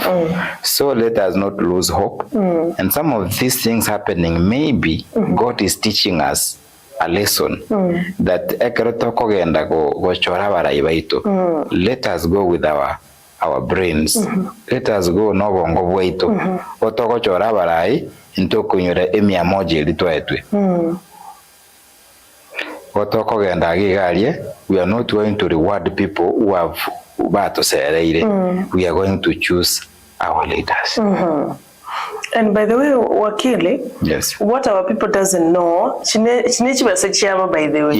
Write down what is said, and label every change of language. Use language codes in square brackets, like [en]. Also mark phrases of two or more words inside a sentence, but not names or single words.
[en] So let us not lose hope. And some of these things happening, maybe God is teaching us a lesson that let us go with our brains. Let us go [guz] no bongo bwaitu. Otokochora barai into kunyura [sw] emia moja [guz] litwaetwe. [en] We are not going to reward people who have we are going to choose our leaders. And by the way, Wakili, what our people doesn't know, by the way.